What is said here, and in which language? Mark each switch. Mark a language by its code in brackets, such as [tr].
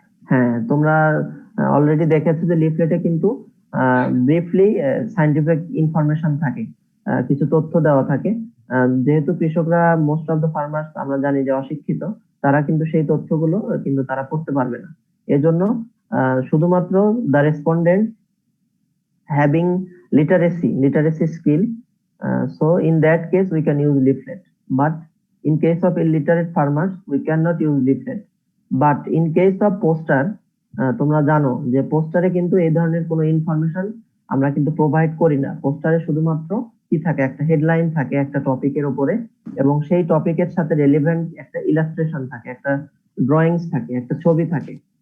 [bn] হ্যাঁ, তোমরা অলরেডি দেখেছো যে লিফলেটে কিন্তু ব্রিফলি সায়েন্টিফিক ইনফরমেশন থাকে, কিছু তথ্য দেওয়া থাকে। যেহেতু কৃষকরা [en] most of the farmers [bn] আমরা জানি যে অশিক্ষিত, তারা কিন্তু সেই তথ্যগুলো কিন্তু তারা পড়তে পারবে না। এজন্য শুধুমাত্র [en] The respondent having literacy skill, so in that case we can use leaflet, but in case of illiterate farmers we cannot use leaflet. But in case of poster, [bn] তোমরা জানো যে পোস্টারে কিন্তু এই ধরনের কোনো ইনফরমেশন আমরা কিন্তু প্রোভাইড করি না। পোস্টারে শুধুমাত্র কি থাকে, একটা হেডলাইন থাকে একটা টপিকের উপরে, এবং সেই টপিকের সাথে রিলেভেন্ট একটা ইলাস্ট্রেশন থাকে, একটা ড্রয়িংস থাকে, একটা ছবি থাকে।